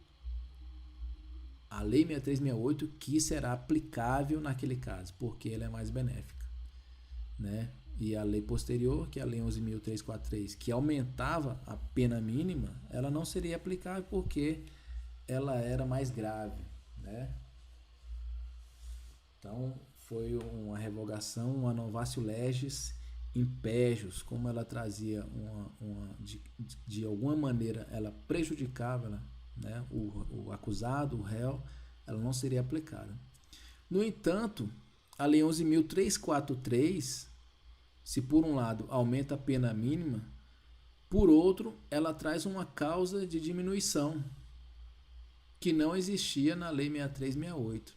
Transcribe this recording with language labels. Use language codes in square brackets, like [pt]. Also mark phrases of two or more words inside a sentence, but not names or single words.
[pt] A Lei 6368 que será aplicável naquele caso, porque ela é mais benéfica, né? E a lei posterior, que é a Lei 11.343, que aumentava a pena mínima, ela não seria aplicável porque ela era mais grave, né? Então, foi uma revogação, uma [la] novatio legis impégios, [pt] como ela trazia de alguma maneira, ela prejudicava, né, o acusado, o réu, ela não seria aplicada. No entanto, a Lei 11.343, se por um lado aumenta a pena mínima, por outro, ela traz uma causa de diminuição que não existia na Lei 6368.